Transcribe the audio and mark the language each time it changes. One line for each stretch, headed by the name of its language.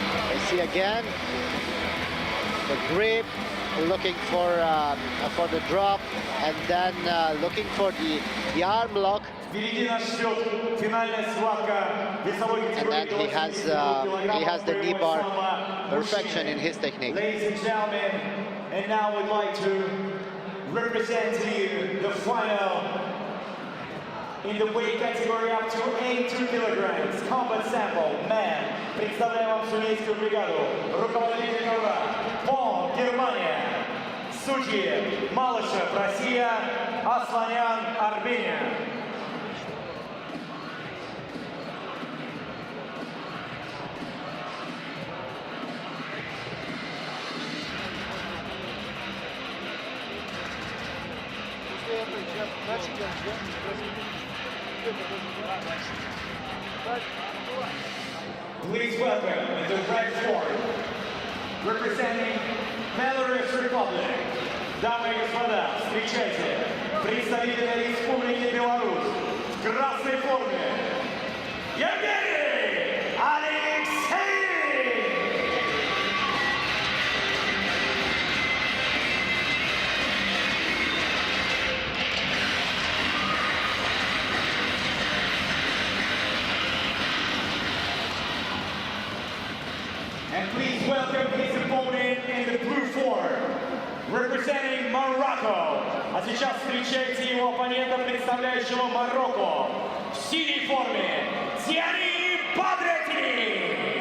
English: I see again the grip, looking for the drop, and then looking for the arm lock.
Russian: Впереди нас ждет финальная схватка весовой категории.
English: And then he has the knee bar perfection in his technique. Ladies and gentlemen, and now we'd like to represent to you the final in the weight category up to 82 kilograms. Combat Sambo, man.
Russian: Представляем вам судейскую бригаду. Руководитель ковра, Бонн, Германия. Судьи, Малышев, Россия, Асланян, Армения.
English: Please welcome in the red form, representing Belarus Republic,
Russian: Дамы и господа, встречайте представителя Республики Беларусь в красной форме Евгений Алексеевич!
English: And please welcome his opponent in the blue form, representing Morocco.
Russian: А сейчас встречайте его оппонента, представляющего Марокко, в синей форме Тиани Бадрети.